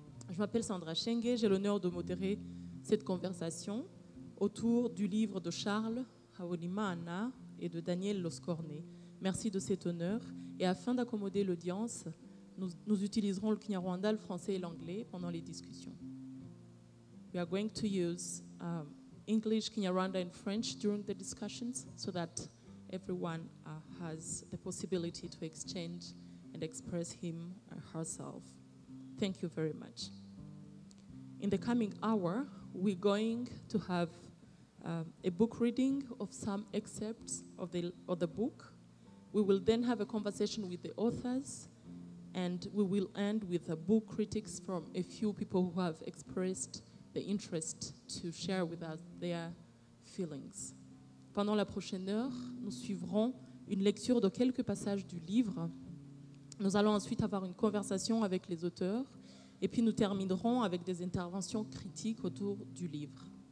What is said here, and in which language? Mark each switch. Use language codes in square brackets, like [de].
[fr] Je m'appelle Sandra Chenge, j'ai l'honneur de modérer cette conversation autour du livre de Charles Habonimana et de Daniel Loscorné. Merci de cet honneur. Et afin d'accommoder l'audience, nous utiliserons le Kinyarwanda, le français et l'anglais pendant les discussions. [en] We are going to use English, Kinyarwanda and French during the discussions so that everyone has the possibility to exchange and express him or herself. Thank you very much. In the coming hour, we're going to have a book reading of some excerpts of the book. We will then have a conversation with the authors, and we will end with book critics from a few people who have expressed the interest to share with us their feelings. [fr] Pendant la prochaine heure, nous suivrons une lecture de quelques passages du livre. Nous allons ensuite avoir une conversation avec les auteurs, et puis nous terminerons avec des interventions critiques autour du livre.